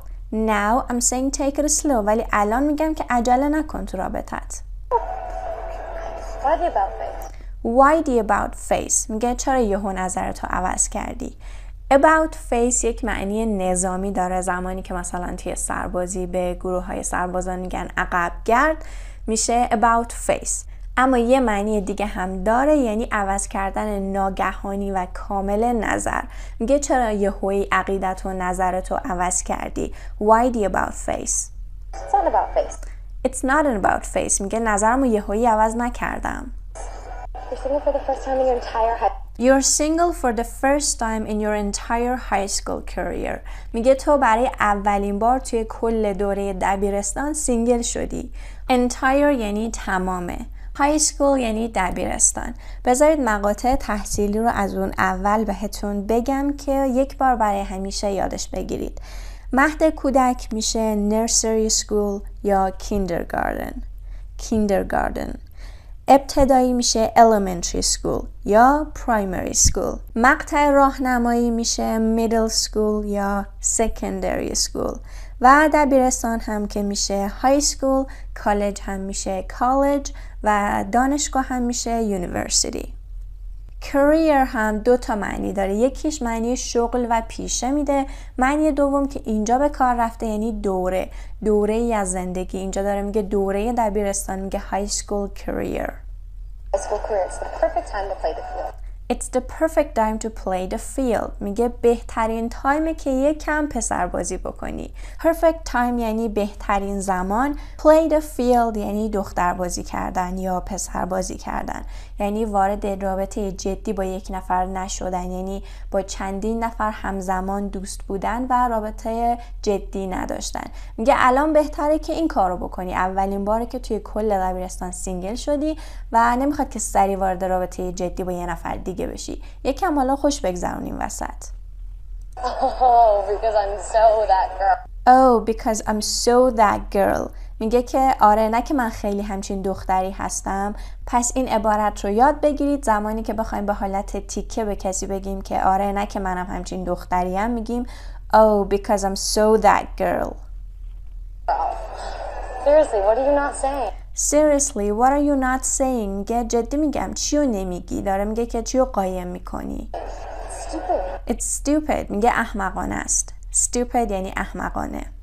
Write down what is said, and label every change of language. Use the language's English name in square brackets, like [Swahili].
[English] Now I'm saying take it slow. [Persian] ولی الان میگم که عجله نکن تو رابطت. [English] Why the about face؟ [Persian] میگه چرا یهو نظرتو عوض کردی؟ About face یک معنی نظامی داره. زمانی که مثلا توی سربازی به گروه های سربازان میگن عقب گرد میشه about face. اما یه معنی دیگه هم داره، یعنی عوض کردن ناگهانی و کامل نظر. میگه چرا یهویی عقیدت و نظرتو عوض کردی؟ [English] Why the about face؟ It's not about face. It's not about face. [Persian] میگه نظرمو یهویی عوض نکردم. [English] You're single for the first time in your entire high You're single for the first time in your entire high school career. [Persian] میگه تو برای اولین بار توی کل دوره دبیرستان سینگل شدی. Entire یعنی تمامه. High school یعنی دبیرستان. بذارید مقاطع تحصیلی رو از اون اول بهتون بگم که یک بار برای همیشه یادش بگیرید. مهد کودک میشه nursery school یا kindergarten. ابتدایی میشه elementary school یا primary school. مقطع راهنمایی میشه middle school یا secondary school. و دبیرستان هم که میشه high school، کالج هم میشه college و دانشگاه هم میشه university. career هم دو تا معنی داره. یکیش معنی شغل و پیشه میده. معنی دوم که اینجا به کار رفته یعنی دوره ای از زندگی. اینجا داره میگه دوره دبیرستان، میگه [English] high school career. high school career. It's the perfect time to play the field. It's the perfect time to play the field. [Persian] میگه بهترین تایمه که یک کم پسر بازی بکنی. Perfect time یعنی بهترین زمان. Play the field یعنی دختر بازی کردن یا پسر بازی کردن. یعنی وارد رابطه جدی با یک نفر نشدن، یعنی با چندین نفر همزمان دوست بودن و رابطه جدی نداشتن. میگه الان بهتره که این کارو بکنی. اولین باره که توی کل دبیرستان سینگل شدی و نمیخواد که سری وارد رابطه جدی با یه نفر دیگه بشی. یکم حالا خوش بگذرونیم وسط. [English] Oh, because I'm so that girl. Oh, because I'm so that girl. [Persian] میگه که آره، نه که من خیلی همچین دختری هستم. پس این عبارت رو یاد بگیرید. زمانی که بخوایم به حالت تیکه به کسی بگیم که آره، نه که منم همچین دختریم، میگیم [English] Oh, because I'm so that girl. Seriously, what are you not saying? Seriously, what are you not saying? [Persian] میگه جدی میگم چیو نمیگی. داره میگه که چیو قایم میکنی. [English] Stupid. It's stupid. [Persian] میگه احمقانه است. Stupid یعنی احمقانه.